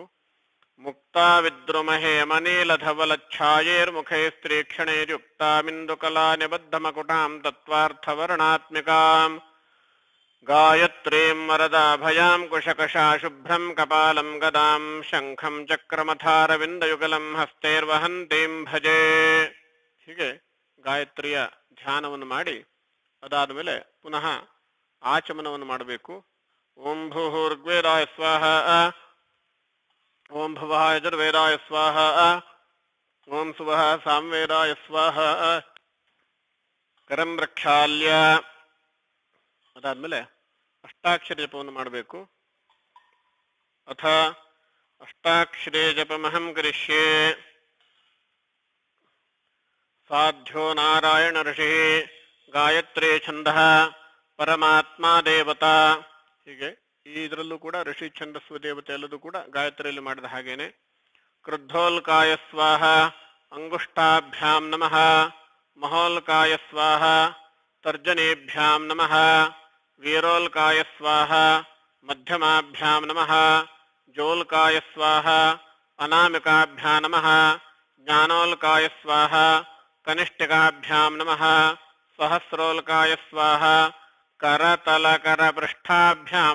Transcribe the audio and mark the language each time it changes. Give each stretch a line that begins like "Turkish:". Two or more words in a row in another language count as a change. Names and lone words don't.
Sanskrit: ಮುಕ್ತಾ ವಿದ್ರುಮಹೇ ಮನೇಲ ಧವಲ ಛಾಯೇರ್ಮುಖೇ ಸ್ತ್ರೀ ಕ್ಷಣೈರ್ಯುಕ್ತಾಮಿಂದುಕಲಾ ನಿಬದ್ಧಮಕುಟಾಂ ತತ್ವಾರ್ಥವರ್ಣಾತ್ಮಿಕಾಂ ಗಾಯತ್ರೀಂ ವರದಾಭಯಾಂ ಕುಶಕಶಾ ಶುಭ್ರಂ ಕಪಾಲಂ ಗದಾಂ ಶಂಖಂ ಚಕ್ರಮಥಾರವಿಂದಯುಗಲಂ ಹಸ್ತೈರ್ವಹಂತೀಂ ಭಜೆ.
Kannada: ಹೀಗೆ ಗಾಯತ್ರಿಯ ಧ್ಯಾನವನ್ನು ಮಾಡಿ ಅದಾದ ಮೇಲೆ ಪುನಃ ಆಚಮನವನ್ನು ಮಾಡಬೇಕು.
Sanskrit: ಓಂ ಭೂರ್ವೇದಾಯ ಸ್ವಾಹ. ಓಂ ಭುವಃ ಯಜುರ್ವೇದಾಯ ಸ್ವಾಹ. ಓಂ ಸುವಃ ಸಾಮ್ವೇದಾಯ ಸ್ವಾಹ. ಕರಂ ಪ್ರಕ್ಷಾಲ್ಯ.
Kannada: ಅದಾದ್ಮೇಲೆ ಅಷ್ಟಾಕ್ಷರಿ ಜಪವನ್ನು ಮಾಡಬೇಕು.
Sanskrit: ಅಥ ಅಷ್ಟಾಕ್ಷರಿ ಜಪಮಹಂ ಕರಿಷ್ಯೆ. ಸಾಧ್ಯೋ ನಾರಾಯಣ ಋಷಿ ಗಾಯತ್ರಿ ಛಂದಃ ಪರಮಾತ್ಮ ದೇವತಾ.
Kannada: ಹೀಗೆ ಇದರಲ್ಲೂ ಕೂಡ ಋಷಿ ಛಂದಸ್ವ ದೇವತೆ ಎಲ್ಲದೂ ಕೂಡ ಗಾಯತ್ರಿಯಲ್ಲಿ ಮಾಡಿದ ಹಾಗೇನೆ.
Sanskrit: ಕ್ರುದ್ಧೋಲ್ಕಾಯ ಸ್ವಾಹ. अंगुष्ठाभ्यां नमः महोल्काय स्वाहा तर्जनीभ्यां नमः वीरोल्काय स्वाहा मध्यमाभ्यां नमः जोल्काय स्वाहा अनामिकाभ्यां नमः ज्ञानोल्काय स्वाहा कनिष्ठिकाभ्यां नमः सहस्रोल्काय स्वाहा करतलकरपृष्ठाभ्यां